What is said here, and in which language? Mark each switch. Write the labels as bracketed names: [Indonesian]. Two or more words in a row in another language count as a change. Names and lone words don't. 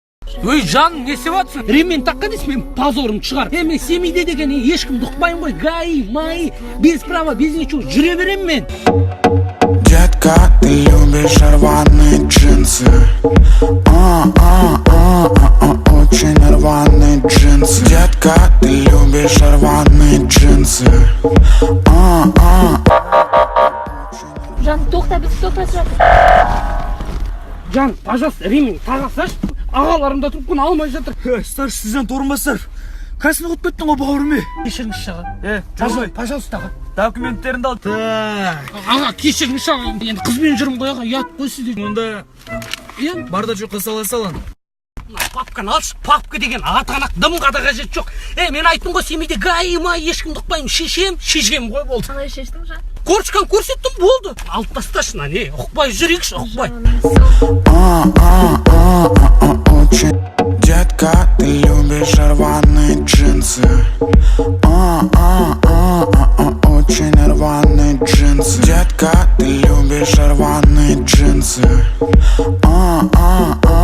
[Kazakh] Ой, жаным, не істеп жатсың? Ремень таққа дейсің, мен позорым шығар. Мен семейде деген ешкімді ұқпаймын ғой. ГАИ, МАИ, [Russian] без права, без ничего [Kazakh] жүре берем мен. [Russian] Детка, ты любишь рваные джинсы. Очень рваные джинсы. Детка, ты любишь рваные джинсы. [Kazakh] Жан, тоқта, біз тоқтатып жатыр. Жан, [Russian] пожалуйста, ремень [Kazakh] таға салшы. Ағаларым да трубканы алмай жатыр. [Russian] Старший сержант [Kazakh] орынбасар, қайсыны құлып кеттің ғой бауырым? Кешіріңізші аға. Жарбай, Пожалуйста аға. документтеріңді ал. Аға, кешіріңізші аға. Енді қызбен жүрмін ғой аға, ұят қой сізде. Онда барда жоққа сала салан. Папканы алшы, папка деген атанақ дымға да қажет жоқ. Мен айттым ғой, семейде ГАИ, МАИ ешкімді ұқпаймын. Шешем ғой болды. Қалай шештің, Жан? Корочканы көрсеттім, болды. Алып тасташы, не, ұқпай жүрейікші, ұқпай. [Russian] Детка, ты любишь рваные джинсы. Очень рваные джинсы. Детка, ты любишь рваные джинсы.